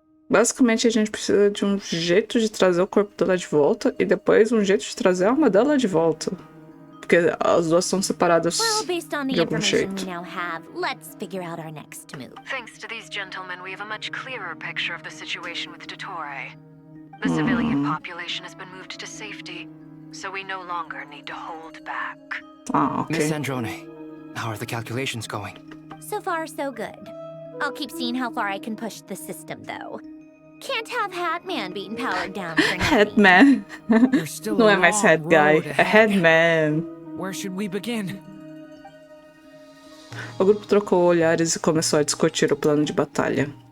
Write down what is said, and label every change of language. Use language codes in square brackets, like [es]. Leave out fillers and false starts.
[pt] Basicamente, a gente precisa de um jeito de trazer o corpo dela de volta e depois um jeito de trazer a alma dela de volta. Porque as duas são separadas de algum jeito. [en] We now have, let's figure out our next move. Thanks to these gentlemen, we have a much clearer picture of the situation with Dottore. The civilian population has been moved to safety, so we no longer need to hold back. Ah, okay. Miss Androne, how are the calculations going? So far, so good. I'll keep seeing how far I can push the system, though. Can't have Hatman being powered down for nothing. Headman. [pt] Não é mais head guy, é headman. [en] Where should we begin? [pt] O grupo trocou olhares e começou a discutir o plano de batalha.